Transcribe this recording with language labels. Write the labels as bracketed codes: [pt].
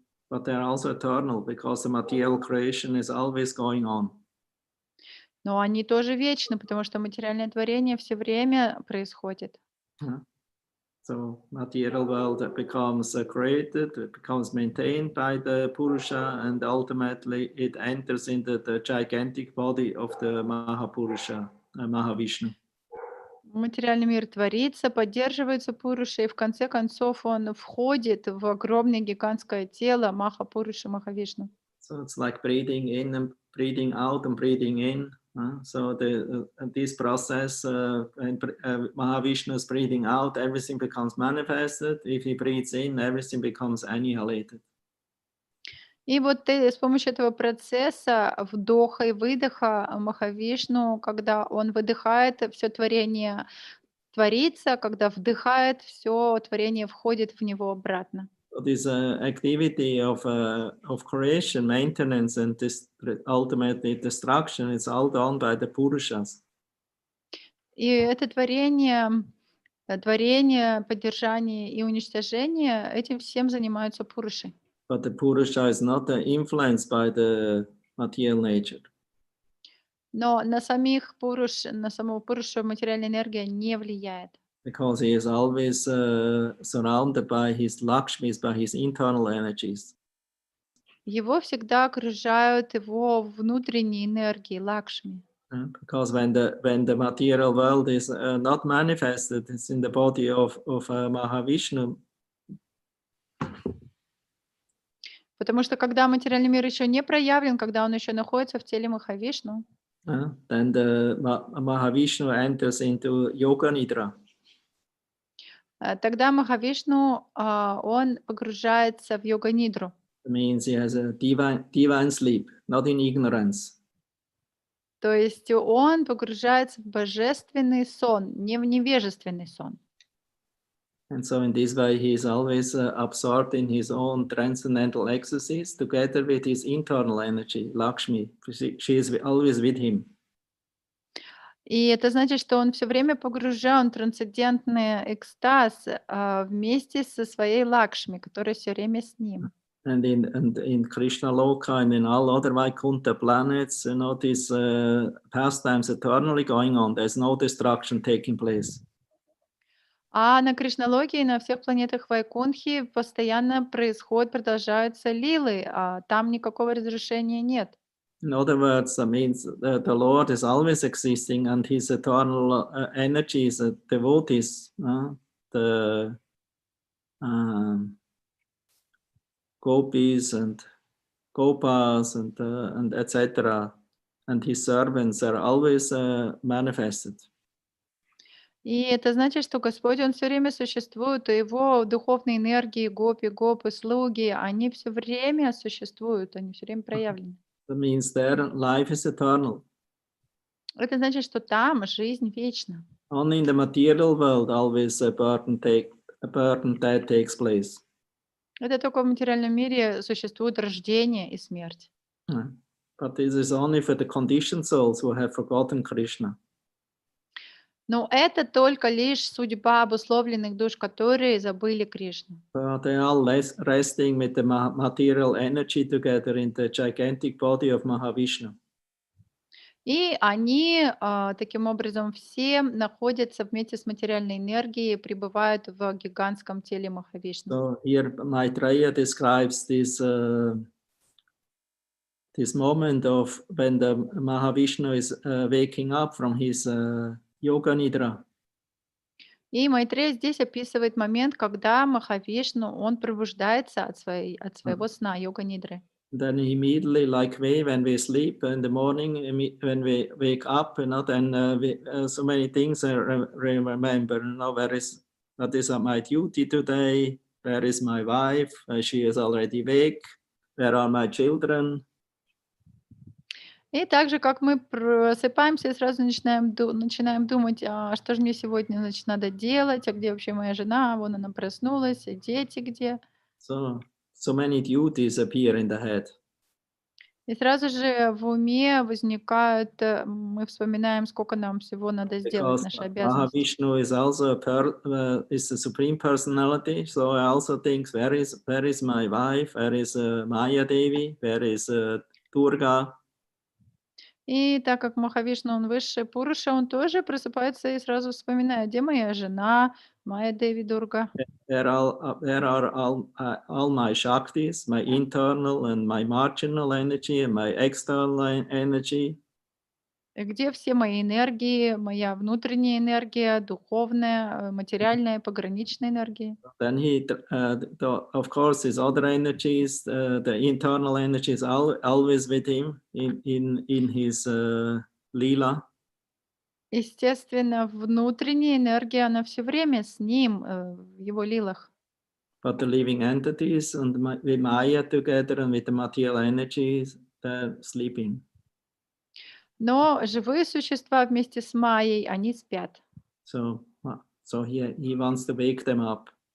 [en] But they're also eternal because the material creation is always going on. [ru] Но они тоже вечны, потому что материальное творение все время происходит. [en] So material world becomes created, it becomes maintained by the Purusha, and ultimately it enters into the gigantic body of the Mahapurusha, Mahavishnu. [ru] Материальный мир творится, поддерживается Пурушей, и в конце концов он входит в огромное гигантское тело Маха-Пуруши, Махавишну. [en] So it's like breathing in and breathing out and breathing in. So this process, Mahavishnu is breathing out, everything becomes manifested. If he breathes in, everything becomes annihilated. [ru] И вот с помощью этого процесса вдоха и выдоха Махавишну, когда он выдыхает, все творение творится, когда вдыхает, все творение входит в него обратно. [en] So this activity of creation, maintenance, and ultimately destruction is all done by the Purushas. [ru] И это творение, поддержание и уничтожение, этим всем занимаются Пуруши. [en] But the Purusha is not influenced by the material nature. [ru] Но на самих Пуруш, на самого Пурушу материальная энергия не влияет. [en] because he is always surrounded by his Lakshmis, by his internal energies. [ru] Его всегда окружают его внутренние энергии, Лакшми. [en] Because when the material world is not manifested, it's in the body of Mahavishnu. [ru] Потому что когда материальный мир еще не проявлен, когда он еще находится в теле Махавишну, [en] Then the Mahavishnu enters into Yoga Nidra. [ru] тогда Махавишну, он погружается в йога-нидру. [en] It means he has a divine sleep, not in ignorance. [ru] То есть он погружается в божественный сон, не в невежественный сон. [en] And so in this way, he is always absorbed in his own transcendental ecstasies together with his internal energy, Lakshmi. She is always with him. [ru] И это значит, что он все время погружен в трансцендентный экстаз вместе со своей Лакшми, которая все время с ним. [en] And in Krishna Loka and in all other Vaikuntha planets, these pastimes eternally going on. There's no destruction taking place. [ru] А на Кришналоке и на всех планетах Вайкунтхи постоянно продолжаются лилы, а там никакого разрушения нет. [en] In other words, that means the Lord is always existing and his eternal energies, devotees, the gopis and gopas and etc. and his servants are always manifested. [ru] И это значит, что Господь, Он все время существует, и Его духовные энергии, гопи, слуги, они все время существуют, они все время проявлены. [en] That means their life is eternal. [ru] Это значит, что там жизнь вечна. [en] Only in the material world always a birth and death takes place. [ru] Это только в материальном мире существует рождение и смерть. [en] But this is only for the conditioned souls who have forgotten Krishna. [ru] Но это только лишь судьба обусловленных душ, которые забыли Кришну. [en] But they are resting with the material energy together in the gigantic body of Mahavishnu. [ru] И они таким образом все находятся вместе с материальной энергией, пребывают в гигантском теле Махавишну. [en] So here Maitreya describes this moment of when the Mahavishnu is waking up from his Yoga Nidra. [ru] И Майтрея здесь описывает момент, когда Махавишну, он пробуждается от своего сна, йога-нидры. [en] Then immediately, like when we sleep in the morning, when we wake up, then so many things remember. What is my duty today? Where is my wife? She is already awake. Where are my children? [ru] И так же, как мы просыпаемся и сразу начинаем думать, что же мне сегодня, значит, надо делать, а где вообще моя жена, вон она проснулась, и дети где. [en] So many duties appear in the head. [ru] И сразу же в уме возникают, мы вспоминаем, сколько нам всего надо сделать, [en] Because [ru] наши обязанности. [en] Mahavishnu is also is the supreme personality, so I also think where is my wife, where is Maya Devi, where is Durga. [ru] И так как Махавишну, он высший Пуруша, он тоже просыпается и сразу вспоминает, где моя жена, Майя Деви Дурга. [en] Where are all my Shaktis, my internal and my marginal energy and my external energy? [ru] Где все мои энергии, моя внутренняя энергия, духовная, материальная, пограничная энергия. [en] Then of course, his other energies, the internal energies, always with him in his lila. [ru] Естественно, внутренняя энергия, она все время с ним, в его лилах. [en] But the living entities and with Maya together and with the material energies, they're sleeping. [ru] Но живые существа вместе с Майей, они спят. [en] So he wants to wake them up.